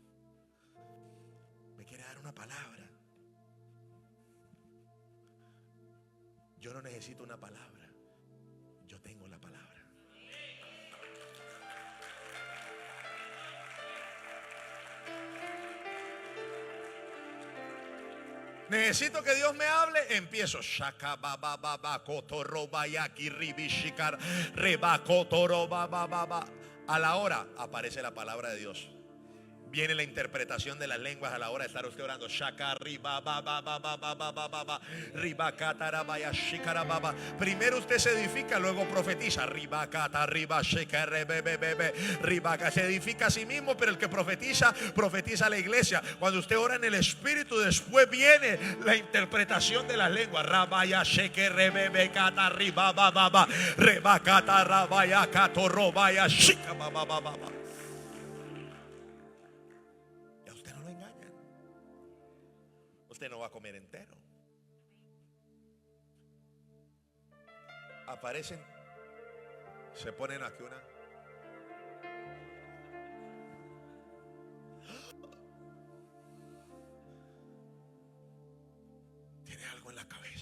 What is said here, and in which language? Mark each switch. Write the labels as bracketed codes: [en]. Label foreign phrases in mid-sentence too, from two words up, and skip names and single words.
[es] Me quiere dar una palabra. Yo no necesito una palabra. Yo tengo la palabra. Necesito que Dios me hable. Empiezo. Shaka baba baba kotoro bayaki ribishikar reba kotoro baba baba. A la hora aparece la palabra de Dios. Viene la interpretación de las lenguas a la hora de estar usted orando. Shaka riba baba baba baba baba riba katara baya shikara baba. Primero usted se edifica, luego profetiza. Riba kata riba shikare bebe bebe riba. Se edifica a sí mismo, pero el que profetiza, profetiza a la iglesia. Cuando usted ora en el Espíritu, después viene la interpretación de las lenguas. Rabaya shikere bebe kata riba baba baba riba kata rabaya kato robaya shika baba baba. Usted no va a comer entero. Aparecen, se ponen aquí una. Tiene algo en la cabeza.